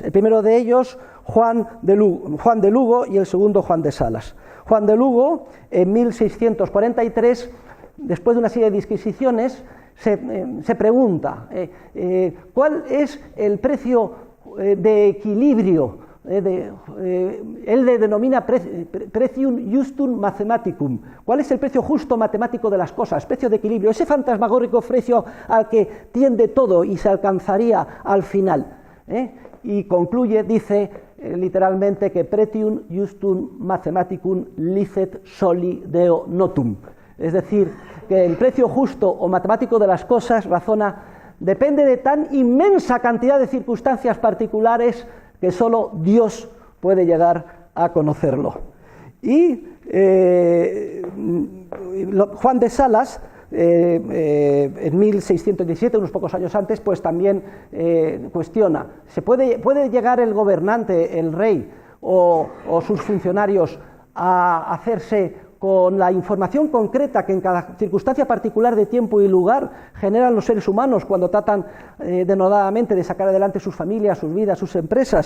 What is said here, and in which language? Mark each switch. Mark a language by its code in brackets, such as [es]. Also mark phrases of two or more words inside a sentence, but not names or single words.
[es] El primero de ellos, Juan de Lugo, y el segundo, Juan de Salas. Juan de Lugo, en 1643, después de una serie de disquisiciones, se pregunta ¿cuál es el precio de equilibrio? Él le denomina [la] precium justum mathematicum. [es] ¿Cuál es el precio justo matemático de las cosas? Precio de equilibrio, ese fantasmagórico precio al que tiende todo y se alcanzaría al final. Y concluye, dice literalmente que [la] pretium justum mathematicum licet soli deo notum. [es] Es decir, que el precio justo o matemático de las cosas, depende de tan inmensa cantidad de circunstancias particulares que solo Dios puede llegar a conocerlo. Y Juan de Salas, en 1617, unos pocos años antes, pues también cuestiona, ¿puede llegar el gobernante, el rey o sus funcionarios a hacerse con la información concreta que en cada circunstancia particular de tiempo y lugar generan los seres humanos cuando tratan denodadamente de sacar adelante sus familias, sus vidas, sus empresas?